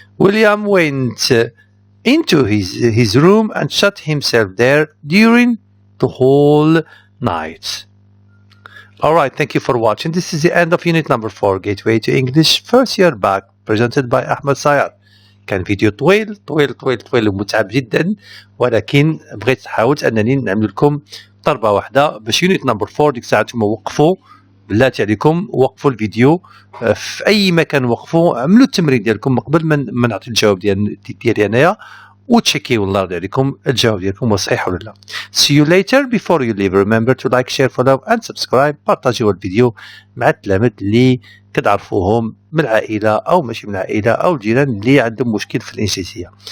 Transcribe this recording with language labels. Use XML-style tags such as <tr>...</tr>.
<en>William went into his room and shut himself there during the whole night. Alright, thank you for watching. This is the end of unit number 4, Gateway to English, first year back, presented by أحمد سيار.</en> <ar>كان فيديو طويل ومتعب جدا، ولكن بغيت حاولت أنني نعمل لكم ضربة واحدة باش يونت نمبر 4 ديك الساعة نتوما وقفوا، بلاتي عليكم وقفوا الفيديو في أي مكان، وقفوا عملوا التمرين ديالكم قبل ما نعطي الجواب ديالي أنايا، وتشيكيو الله يرضي عليكم الجواب ديالكم واش صحيح ولا لا.</ar> <en>See you later. Before you leave, remember to like, share, follow and subscribe.</en> <ar>بارطاجيو الفيديو مع التلاميذ اللي كتعرفوهم من العائلة أو ماشي من العائلة أو الجيران اللي عندهم مشكل في الإنجليزية.</ar>